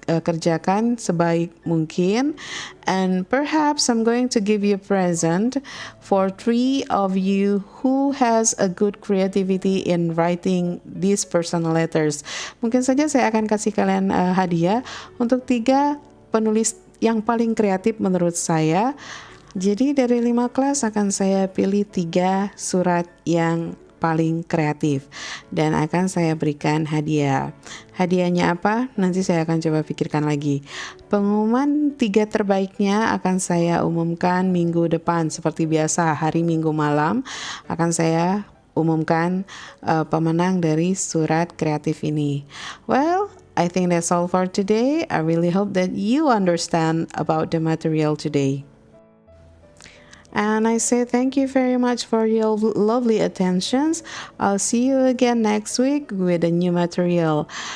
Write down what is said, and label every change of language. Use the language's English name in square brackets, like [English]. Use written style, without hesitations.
[Indonesian] Kerjakan sebaik mungkin, [English] and perhaps I'm going to give you a present for 3 of you who has a good creativity in writing these personal letters. [Indonesian] Mungkin saja saya akan kasih kalian hadiah untuk 3 penulis yang paling kreatif menurut saya. Jadi dari 5 kelas akan saya pilih 3 surat yang paling kreatif dan akan saya berikan hadiah. Hadiahnya apa? Nanti saya akan coba pikirkan lagi. Pengumuman 3 terbaiknya akan saya umumkan minggu depan seperti biasa, hari Minggu malam akan saya umumkan pemenang dari surat kreatif ini. [English] Well, I think that's all for today. I really hope that you understand about the material today. And I say thank you very much for your lovely attentions. I'll see you again next week with a new material.